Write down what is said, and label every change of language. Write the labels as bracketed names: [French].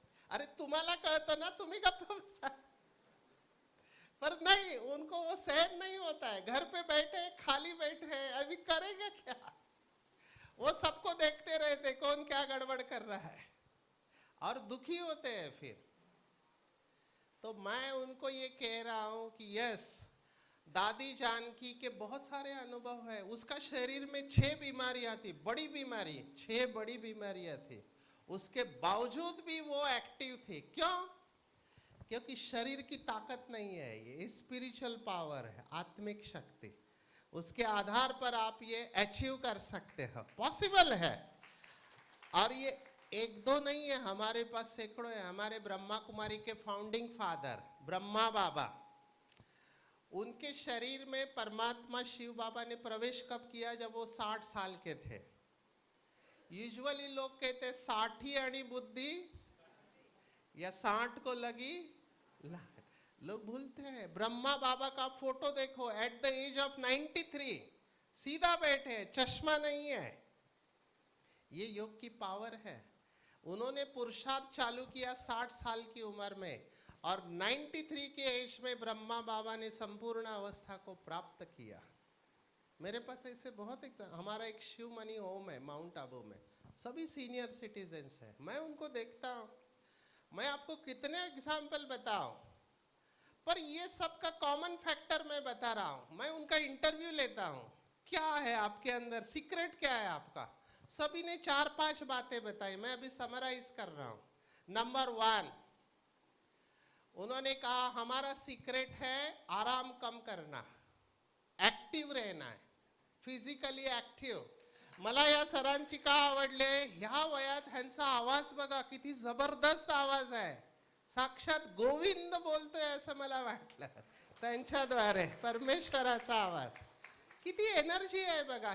[Marathi] अरे तुम्हाला कळतं ना, तुम्ही गप्प बसा. [Hindi] पर नहीं, उनको वो सहन नहीं होता है. घर पे बैठे खाली बैठे, अभी करेगा क्या? वो सबको देखते रहते कौन क्या गड़बड़ कर रहा है और दुखी होते हैं फिर. तो मैं उनको ये कह रहा हूं कि यस, दादी जानकी के बहुत सारे अनुभव है. उसका शरीर में 6 बीमारियां थी, बड़ी बीमारी, 6 बड़ी बीमारियां थी. उसके बावजूद भी वो एक्टिव थे. क्यों? क्योंकि शरीर की ताकत नहीं है, ये स्पिरिचुअल पावर है, आत्मिक शक्ति. उसके आधार पर आप ये अचीव कर सकते हो, पॉसिबल है. और ये एक दो नहीं है, हमारे पास सैकड़ों है. हमारे ब्रह्मा कुमारी के फाउंडिंग फादर ब्रह्मा बाबा, उनके शरीर में परमात्मा शिव बाबा ने प्रवेश कब किया? जब वो 60 साल के थे. यूजुअली लोग कहते 60 आणि बुद्धि या 60 को लगी लाट. लोग भूलते हैं. ब्रह्मा बाबा का फोटो देखो, [English] at the age of 93 [Hindi] सीधा बैठे, चश्मा नहीं है. ये योग की पावर है. उन्होंने पुरुषार्थ चालू किया 60 साल की उम्र में, और 93 के एज में ब्रह्मा बाबा ने संपूर्ण अवस्था को प्राप्त किया. मेरे पास ऐसे बहुत हमारा एक शिव मनी होम है माउंट आबू में, सभी सीनियर सिटीजन्स हैं. मैं उनको देखता हूँ. मैं आपको कितने एग्जाम्पल बताऊं, पर ये सबका कॉमन फैक्टर मैं बता रहा हूं. मैं उनका इंटरव्यू लेता हूं, क्या है आपके अंदर, सीक्रेट क्या है आपका? सभी ने 4-5 बातें बताई, मैं अभी समराइज कर रहा हूं. नंबर 1, उन्होंने कहा हमारा सीक्रेट है आराम कम करना, ऍक्टिव्ह रहना है, फिजिकली ऍक्टिव्ह. [Marathi] मला या सरांची का आवडले, ह्या वयात ह्यांचा आवाज बघा किती जबरदस्त आवाज आहे. साक्षात गोविंद बोलतोय असं मला वाटलं त्यांच्याद्वारे. परमेश्वराचा आवाज, किती एनर्जी आहे बघा.